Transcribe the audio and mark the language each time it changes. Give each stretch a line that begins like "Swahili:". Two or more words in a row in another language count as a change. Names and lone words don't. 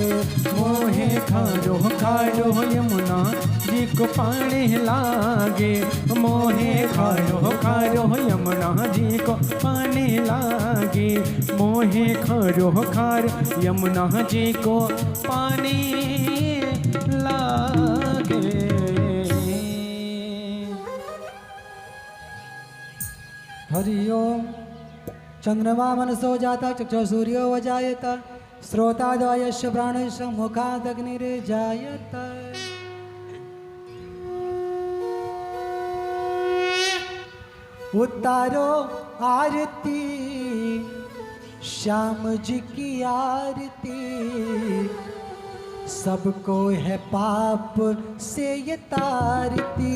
Braj: मोहे खारो खारो यमुना जी को पानी लागे। मोहे खारो खारो यमुना जी को पानी लागे। मोहे खारो खारो यमुना जी को पानी लागे।
Hindi: हरिओम।
Sanskrit: चंद्रमा मनसो जाता चक्षु सूर्यो वजायत। श्रोतादयश प्राणश मुखादग्निर्जायत।
Hindi: उतारो आरती श्याम जी की आरती। सबको है पाप से ये तारती।